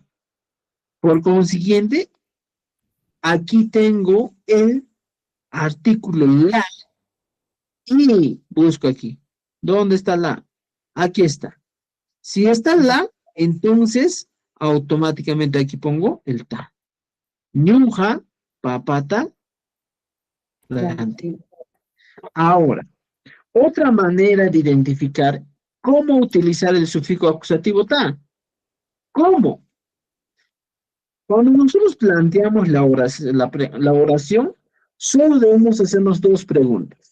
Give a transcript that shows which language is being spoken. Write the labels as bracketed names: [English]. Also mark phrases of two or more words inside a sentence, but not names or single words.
[Spanish] Por consiguiente, aquí tengo el artículo la y busco aquí. ¿Dónde está la? Aquí está. Si está la, entonces automáticamente aquí pongo el ta. [Quechua] Ñuja, papata, ranti. [Spanish] Ahora, otra manera de identificar cómo utilizar el sufijo acusativo ta. ¿Cómo? Cuando nosotros planteamos la oración, solo debemos hacernos dos preguntas.